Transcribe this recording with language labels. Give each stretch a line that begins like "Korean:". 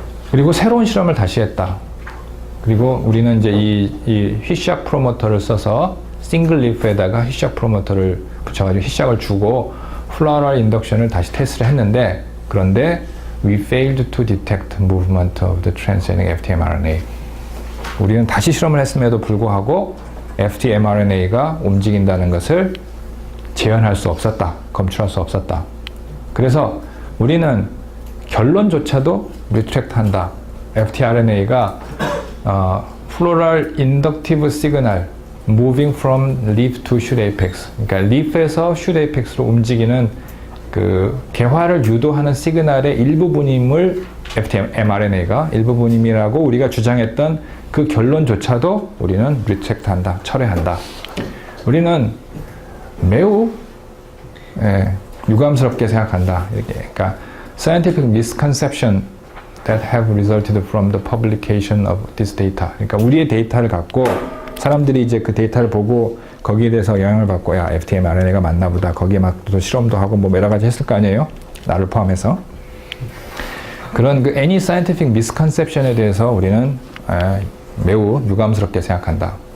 Korean: 그리고 새로운 실험을 다시 했다. 그리고 우리는 이제 이 휘샥 프로모터를 써서 싱글 리프에다가 휘샥 프로모터를 붙여가지고 휘샥을 주고 플라워럴 인덕션을 다시 테스트를 했는데 그런데
English: we failed to detect movement of the transgenic FT-mRNA.
Korean: 우리는 다시 실험을 했음에도 불구하고 FT-mRNA가 움직인다는 것을 재현할 수 없었다. 검출할 수 없었다. 그래서 우리는 결론조차도 리트랙트 한다.
English: FtRNA가 Floral Inductive Signal Moving from Leaf to Shoot Apex.
Korean: 그러니까 leaf에서 shoot apex로 움직이는 그 개화를 유도하는 시그널의 일부분임을 mRNA가 일부분임이라고 우리가 주장했던 그 결론조차도 우리는 리트랙트 한다. 철회한다. 우리는 매우 유감스럽게 생각한다. 이렇게. 그러니까
English: scientific misconception that have resulted from the publication of this data.
Korean: 그러니까 우리의 데이터를 갖고 사람들이 이제 그 데이터를 보고 거기에 대해서 영향을 받고 야 FtRNA가 맞나 보다. 거기에 막 또 실험도 하고 뭐 여러 가지 했을 거 아니에요. 나를 포함해서. 그런 그
English: any scientific misconception
Korean: 에 대해서 우리는 매우 유감스럽게 생각한다.